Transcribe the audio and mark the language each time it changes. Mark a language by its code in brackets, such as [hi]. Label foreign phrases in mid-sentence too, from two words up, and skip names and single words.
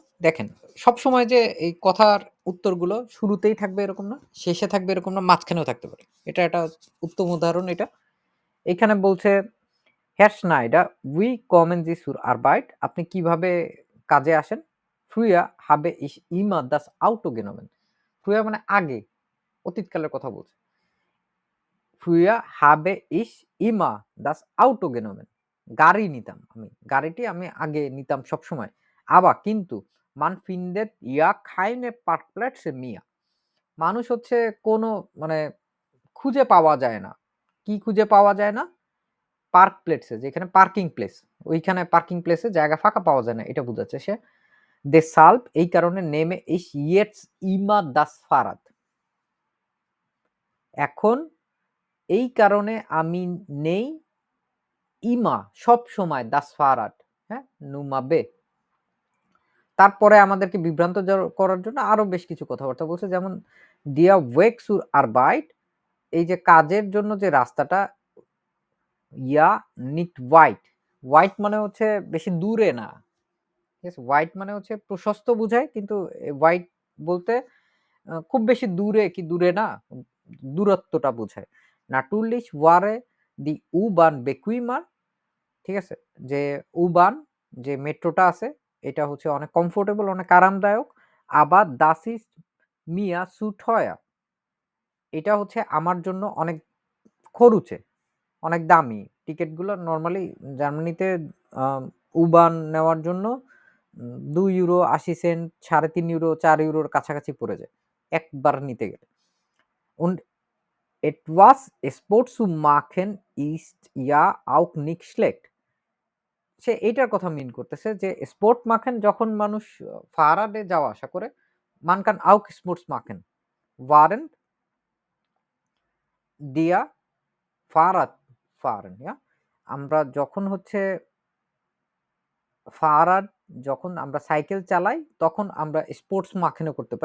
[bn] দেখেন, সবসময় যে এই কথার উত্তরগুলো শুরুতেই থাকবে এরকম না, শেষে থাকবে এরকম না, মাঝখানেও থাকতে পারে। এটা একটা উত্তম উদাহরণ এটা। এখানে বলছে Herr Schneider, [de] wie kommen Sie zur Arbeit? [bn] আপনি কিভাবে কাজে আসেন? [de] Früher habe ich immer das Auto genommen. [bn] Früher মানে আগে, অতীতকালের কথা বলছে। [de] Früher habe ich immer das Auto genommen. [bn] গাড়ি নিতাম আমি। গাড়িটি আমি আগে নিতাম সবসময়। [de] aber কিন্তু man findet ja keine Parkplätze mehr. [bn] মানুষ হচ্ছে কোনো মানে খুঁজে পাওয়া যায় না। কি খুঁজে পাওয়া যায় না? [en] park place, [bn] যেখানে [en] parking place, [bn] ওইখানে [en] parking place [bn] জায়গা ফাঁকা পাওয়া যায় না, এটা বুঝাচ্ছে সে। [de] deshalb [bn] এই কারণে [de] nehme ich jetzt immer das Fahrrad. [bn] এখন এই কারণে আমি নেই immer সবসময় [de] das Fahrrad, হ্যাঁ? Nummer B. [bn] তারপরে আমাদেরকে বিভ্রান্ত করার জন্য আরো বেশ কিছু কথাবার্তা বলছে, যেমন [de] der Weg zur Arbeit, [bn] এই যে কাজের জন্য যে রাস্তাটা, [de] ja nicht weit. [bn] weit মানে হচ্ছে বেশি দূরে না। ঠিক আছে? wide মানে হচ্ছে প্রশস্ত বোঝায়, কিন্তু wide বলতে খুব বেশি দূরে কি দূরে না, দূরত্বটা বোঝায়। [de] natürlich wäre die U-Bahn bequemer, [bn] ঠিক আছে? যে U-Bahn যে মেট্রোটা আছে এটা হচ্ছে অনেক কমফোর্টেবল, অনেক আরামদায়ক। [de] aber das ist mir zu teuer. [bn] এটা হচ্ছে আমার জন্য অনেক খরুচে, অনেক দামি। টিকেটগুলো নরমালি জার্মানিতে U-Bahn নেওয়ার জন্য €2.80, €3.5, €4 কাছাকাছি পড়ে যায় একবার নিতে গেলে। [de] Und etwas Sport zu machen ist ja auch nicht schlecht. [bn] সে এইটার কথা মিন করতেছে যে [de] Sport machen [bn] যখন মানুষ ফারাডে যাওয়া আসা করে, [de] man kann auch Sports machen während der Fahrrad fahren, ja? [bn] আমরা যখন হচ্ছে ফারাড, যখন আমরা সাইকেল চালাই তখন আমরা [de] Sports machen [bn] করতে পারি।